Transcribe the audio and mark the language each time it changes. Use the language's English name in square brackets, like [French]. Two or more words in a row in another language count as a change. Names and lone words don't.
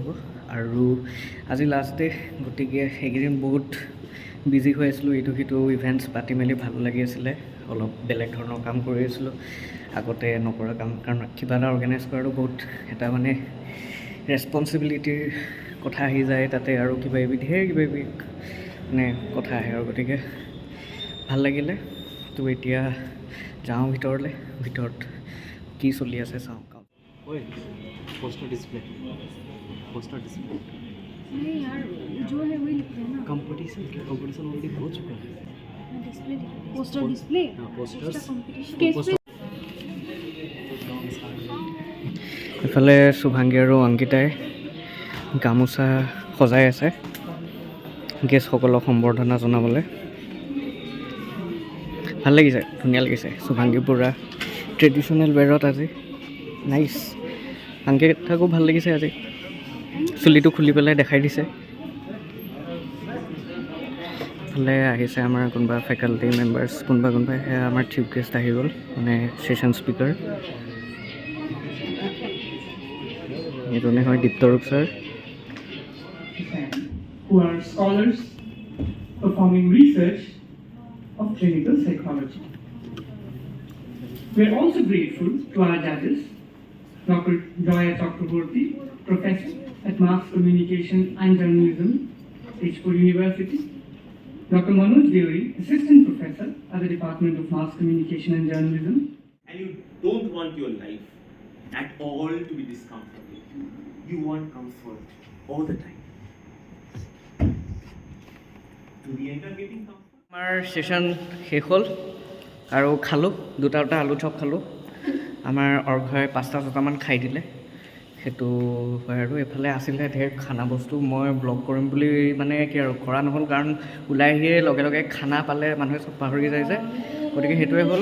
[Assamese] আৰু আজি [English] last day, [Assamese] গতিকে এইকেইদিন বহুত বিজি হৈ আছিলোঁ, ইটো সিটো ইভেণ্টছ পাতি মেলি ভাল লাগি আছিলে, অলপ বেলেগ ধৰণৰ কাম কৰি আছিলোঁ আগতে নকৰা কাম, কাৰণ কিবা এটা অৰ্গেনাইজ কৰাটো বহুত এটা মানে ৰেচপনচিবিলিটিৰ কথা আহি যায় তাতে, আৰু কিবা কিবি ঢেৰ কিবা কিবি মানে কথা আহে, আৰু গতিকে ভাল লাগিলে। তো এতিয়া যাওঁ ভিতৰত কি চলি আছে চাওঁ। [English] poster display [Hindi] नहीं यार, जो है वही लिख रहे हैं ना। [English] competition already [Hindi] हो चुका है। [English] display poster display पोस्टर्स कंपटीशन [Assamese] ইফালে শুভাংগী আৰু অংকিতাই গামোচা সজাই আছে গেষ্টসকলক সম্বৰ্ধনা জনাবলৈ। ভাল লাগিছে, ধুনীয়া লাগিছে। শুভাংগী পুৰা ট্ৰেডিশ্যনেল ৱেৰত আজি নাইচ। অংকিতাকো ভাল লাগিছে, আজি চুলিটো খুলি পেলাই দেখাই দিছে। ইফালে আহিছে আমাৰ কোনোবা [English] faculty members, [Assamese] কোনোবা সেয়া আমাৰ [English] chief guest [Assamese] আহি গ'ল, মানে [English] session speaker. [Assamese] এইজনে হয় দীপ্তৰূপ ছাৰ। [English] Who are scholars performing research of clinical psychology. We are also grateful to our judges, Dr. Joya Chakraborty, Professor at Mass Communication and Journalism, Tezpur University, Dr. Manoj Deori, Assistant Professor at the Department of Mass Communication and Journalism. And you don't want your life at all to be discomfortable. You want comfort all the time. To the end of getting comfort. [Assamese] আমাৰ ছেশ্যন শেষ হ'ল আৰু খালোঁ, দুটা আলু চপ খালোঁ। আমাৰ অৰ্ঘই 5-6টামান খাই দিলে, সেইটো হয়। আৰু এইফালে আছিলে ঢেৰ খানা বস্তু, মই ব্লগ কৰিম বুলি মানে কি আৰু কৰা নহ'ল, কাৰণ ওলাই আহিয়ে লগে লগে খানা পালে মানুহে চব পাহৰি যায় যে, গতিকে সেইটোৱে হ'ল।